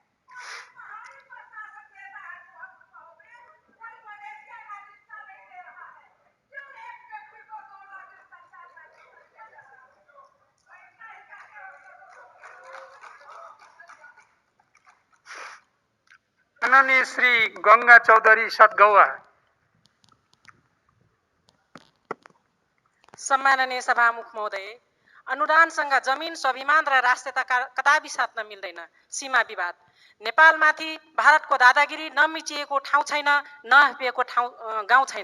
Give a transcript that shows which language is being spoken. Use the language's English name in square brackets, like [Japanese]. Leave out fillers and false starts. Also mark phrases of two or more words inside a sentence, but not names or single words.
[Hindi] कोई मलेशिया नागरिकता नहीं दे रहा है। क्यों एक व्यक्ति को 2 नागरिकता [Nepali] माननीय श्री गंगा चौधरी सतगौवा। सम्माननीय सभामुख महोदय, अनुदानसँग जमिन, स्वाभिमान र राष्ट्रियता कदापि साट्न मिल्दैन। सीमा विवाद नेपालमाथि भारतको दादागिरी नमिचिएको ठाउँ छैन, नहपिएको गाउँ छैन।